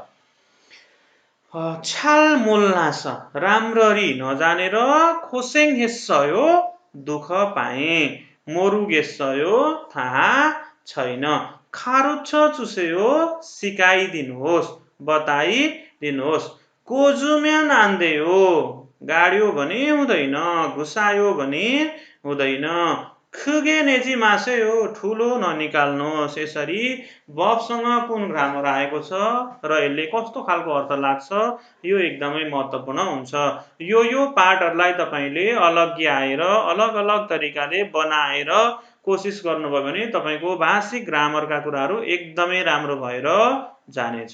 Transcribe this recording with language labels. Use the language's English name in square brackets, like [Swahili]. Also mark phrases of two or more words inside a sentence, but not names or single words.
[Korean] 잘 몰라서 [Nepali] राम्ररी नजानेर [Korean] 고생했어요 [Nepali] दुःख पाए। मोरुगेस्सयो थाहा छैन। [Korean] 가르쳐 주세요 [Nepali] सिकाइदिनुहोस् बताइदिनुहोस्। [Korean] 꽂으면 안 돼요 [Nepali] गाड्यो भने हुँदैन, घुसायो भने हुँदैन। [Korean] 크게 내지 마세요 [Nepali] ठुलो ननिकाल्नुहोस्। यसरी बबसँग कुन ग्रामर आएको छ र यसले कस्तो खालको अर्थ लाग्छ यो एकदमै महत्त्वपूर्ण हुन्छ। यो पार्टहरूलाई तपाईँले अलग्याएर अलग अलग तरिकाले बनाएर कोसिस गर्नुभयो भने तपाईँको भाषिक ग्रामरका कुराहरू एकदमै राम्रो भएर जानेछ।